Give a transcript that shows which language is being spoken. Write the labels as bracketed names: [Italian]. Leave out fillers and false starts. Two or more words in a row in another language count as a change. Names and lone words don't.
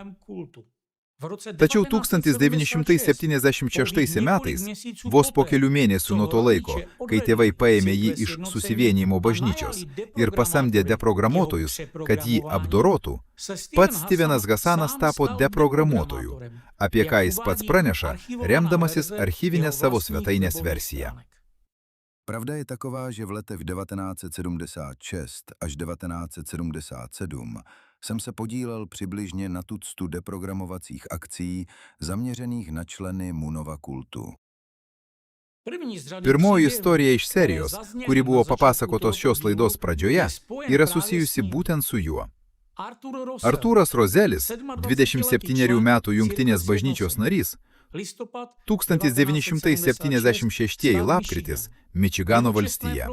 [Lithuanian] Tačiau 1976 metais, vos po kelių mėnesių nuo to laiko, kai tėvai paėmė jį iš susivienijimo bažnyčios ir pasamdė deprogramuotojus, kad jį apdorotų, pats Stevenas Hasanas tapo deprogramuotoju, apie ką jis pats praneša, remdamasis archyvinę savo svetainės versiją. [Czech] Pravda je taková, že v letech 1976 až 1977 jsem se podílel přibližně na tuctu deprogramovacích akcí zaměřených na členy Munova kultu. [Lithuanian] Pirmoji istorija iš serijos, kuri buvo papasakotos šios laidos pradžioje, yra susijusi būtent su juo. Artūras Rozelis, 27 metų Jungtinės bažnyčios narys, 1976 lapkritis, Mičigano valstija.